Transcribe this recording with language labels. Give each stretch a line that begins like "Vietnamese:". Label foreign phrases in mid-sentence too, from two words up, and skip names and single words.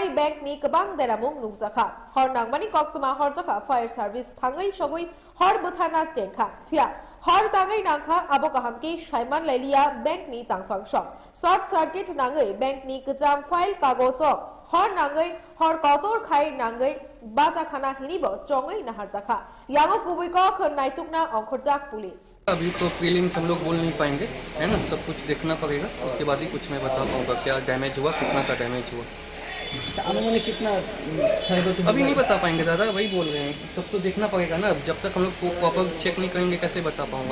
Kok Borok: Bank Ni Kabang Deramung Nugzaka Hor Nangmani Koktuma Horjaka
English: Fire Service
Kok Borok: Tangai Shogui Hor Buthana Chenka Fia Hor Tangai Nangha Abokahamki Shaiman Lelia Bank Ni Tangfang
English: Shop Short Circuit
Kok Borok: Nangai Bank Ni Kajam File Kagoso Hor Nangai Hor Kotor Khai Nangai Baza Khana Hinibo Chongai Naharzaka Yango Kubiko Naitukna Onkhorjak Police
Hindi: अभी तो प्रीलिम्स हम लोग बोल नहीं पाएंगे है ना सब कुछ देखना पड़ेगा उसके बाद ही कुछ मैं बता पाऊंगा क्या डैमेज हुआ कितना का डैमेज हुआ अनुमानित कितना अभी नहीं बता पाएंगे दादा वही बोल रहे हैं सब तो देखना पड़ेगा ना जब तक हम लोग
English: proper check
Hindi: नहीं करेंगे कैसे बता पाऊंगा